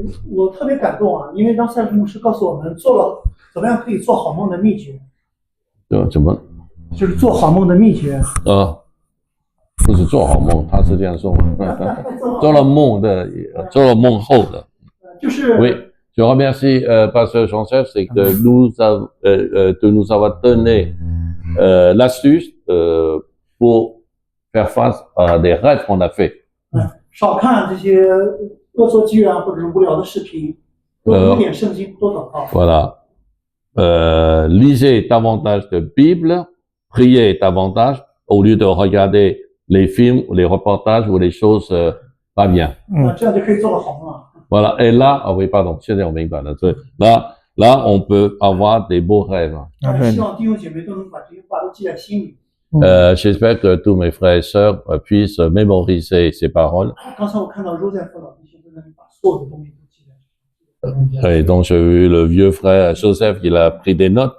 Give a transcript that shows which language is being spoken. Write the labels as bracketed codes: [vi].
[zh] 我特别感动啊，因为让三十牧师告诉我们怎么样可以做好梦的秘诀，怎么？就是做好梦的秘诀。不是做好梦，他是这样说，做了梦的，做了梦后的。就是 [fr] Oui, je remercie Pasteur Jean-Serge, c'est que de nous avoir donné l'astuce pour faire face à des rêves qu'on a fait. [zh] 少看这些恶作剧啊，或者是无聊的视频，多读点圣经，多祷告。 [fr] Voilà. Lisez davantage de Bible, priez davantage au lieu de regarder les films ou les reportages ou les choses pas bien. [zh] 这样就可以做到好梦啊。 [fr] Voilà. Et là, ah oui, pardon, [zh] 现在我明白了。 所以 [fr] là, on peut avoir des beaux rêves. [zh] 希望弟兄姐妹都能把这些话都记在心里。 [fr] J'espère que tous mes frères et sœurs puissent mémoriser ces paroles. [zh] 刚才我看到Joseph老弟兄在那里把所有的东西都记在。 [fr] Et donc, j'ai vu le vieux frère Joseph, il a pris des notes.